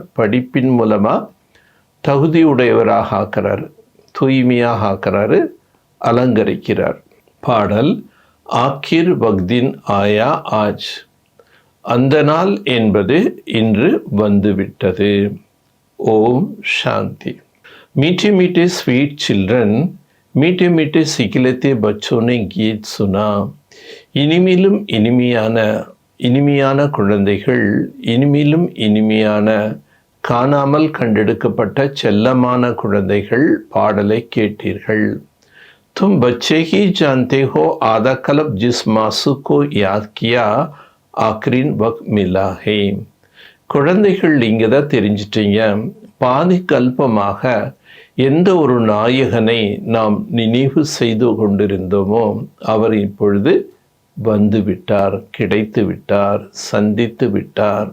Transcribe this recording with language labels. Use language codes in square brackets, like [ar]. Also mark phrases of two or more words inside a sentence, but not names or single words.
[ta] படிப்பின் மூலமாக தகுதியுடையவராக ஆக்கிறார், தூய்மையாக ஆக்கிறாரு, அலங்கரிக்கிறார். பாடல் [hi] आखिर वह दिन आया आज, [ta] அந்த நாள் என்பது இன்று வந்துவிட்டது. [hi] ओम शान्ति. मीठे मीठे [en] sweet children, [hi] मीठे मीठे सिकिलते बच्चों ने गीत सुना. [ta] இனிமையிலும் இனிமையான குழந்தைகள், இனிமையிலும் இனிமையான காணாமல் கண்டெடுக்கப்பட்ட செல்லமான குழந்தைகள் பாடலை கேட்டீர்கள். [hi] तुम बच्चे ही जानते हो आधा कल्प जिस मासूम को याद किया आखिरी वक्त मिला है. [ta] குழந்தைகள் நீங்க தான் தெரிஞ்சிட்டீங்க, பாதி கல்பமாக எந்த ஒரு நாயகனை நாம் நினைவு செய்து கொண்டிருந்தோமோ அவர் இப்பொழுது வந்து விட்டார், கிடைத்து விட்டார், சந்தித்து விட்டார்.